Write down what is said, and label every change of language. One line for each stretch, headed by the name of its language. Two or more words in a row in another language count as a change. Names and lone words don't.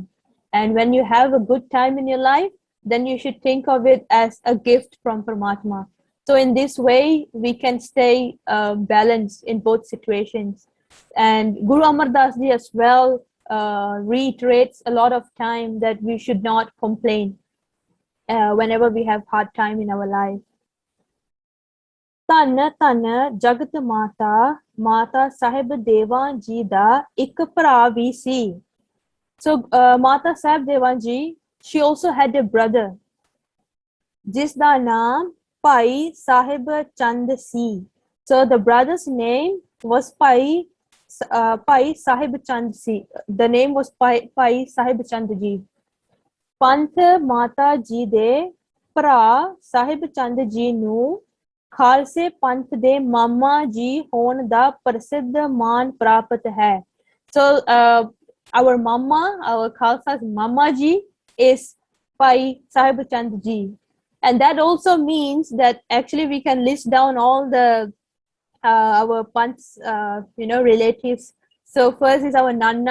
English: And when you have a good time in your life, then you should think of it as a gift from Paramatma. So in this way, we can stay balanced in both situations. And Guru Amar Das Ji as well reiterates a lot of time that we should not complain whenever we have hard time in our life.
Punjabi: ਧੰਨ ਧੰਨ ਜਗਤ ਮਾਤਾ ਮਾਤਾ ਸਾਹਿਬ ਦੇਵਾਂ ਜੀ ਦਾ ਇੱਕ ਭਰਾ ਵੀ ਸੀ.
English: So Mata Sahib Devan Ji, she also had a brother
Punjabi: ਜਿਸ ਦਾ ਨਾਮ ਭਾਈ ਸਾਹਿਬ ਚੰਦ ਸੀ.
English: So the brother's name was ਭਾਈ ਸਾਹਿਬ ਚੰਦ ਸੀ. The name was ਭਾਈ ਸਾਹਿਬ ਚੰਦ ਜੀ.
Punjabi: ਪੰਥ ਮਾਤਾ ਜੀ ਦੇ ਭਰਾ ਸਾਹਿਬ ਚੰਦ ਜੀ ਨੂੰ ਖਾਲਸੇ ਪੰਥ ਦੇ ਮਾਮਾ ਜੀ ਹੋਣ ਦਾ ਪ੍ਰਸਿੱਧ ਮਾਨ ਪ੍ਰਾਪਤ ਹੈ.
English: So our mama, our Khalsa's mama ji is Pai Sahib Chand ji. And that also means that actually we can list down all the our Panth's relatives. So first is our Nanna.